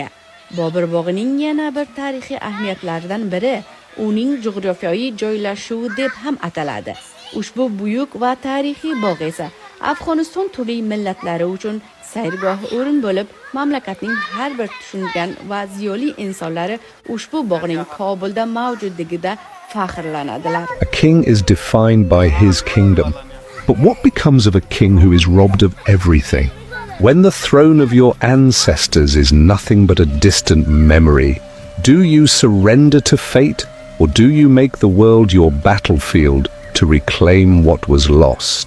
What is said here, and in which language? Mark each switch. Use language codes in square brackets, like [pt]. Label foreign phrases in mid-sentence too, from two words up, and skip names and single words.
[uz] Bobur bog'ining yana bir tarixiy ahamiyatlaridan biri uning jug'rofiyoviy joylashuvi deb ham ataladi. Ushbu buyuk va tarixiy bog' esa Afg'oniston turli millatlari uchun sayrgoh o'rin bo'lib, mamlakatning har bir tushungan va ziyoli insonlari ushbu bog'ning Kobulda mavjudligida faxrlanadilar. [en] A king is defined by his kingdom. But what becomes of a king who is robbed of everything? When the throne of your ancestors is nothing but a distant memory, do you surrender to fate, or do you make the world your battlefield to reclaim what was lost?